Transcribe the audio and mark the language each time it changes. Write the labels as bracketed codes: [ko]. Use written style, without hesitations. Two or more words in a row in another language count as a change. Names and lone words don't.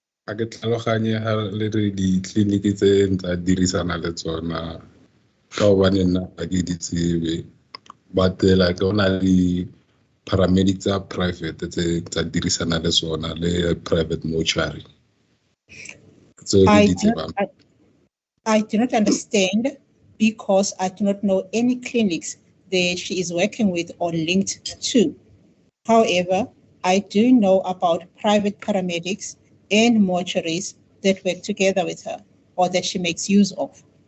[tn] ga ke tlhaloganye ha le re ditleliniki tse ntse dirisana le tsona ka hobane nna ga ke di tsebe [en] but like [tn] go na le paramedics tsa private tse tsa dirisana le tsona le [en] private mortuary. So I [tn] di [en] do not- [tn] tsebang. [en] I do not understand because I do not know any clinics that she is working with or linked to. However, I do know about private paramedics and mortuaries that work together with her or that she makes use of.